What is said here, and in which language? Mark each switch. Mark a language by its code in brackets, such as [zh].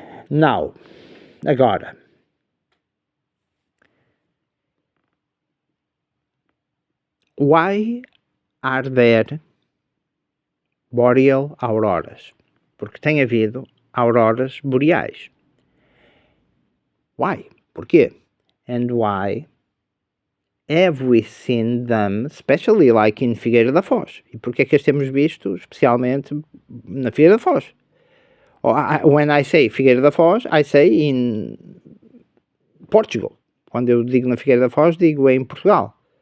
[en] Now, agora, why are there boreal auroras? [pt] Porque tem havido auroras boreais. [en] Why? [pt] Porquê? [en] And why have we seen them, especially like in Figueira da Foz? [pt] E porquê é que as temos visto, especialmente na Figueira da Foz? [en] When I say Figueira da Foz, I say in Portugal. [pt] Quando eu digo na Figueira da Foz, digo em Portugal.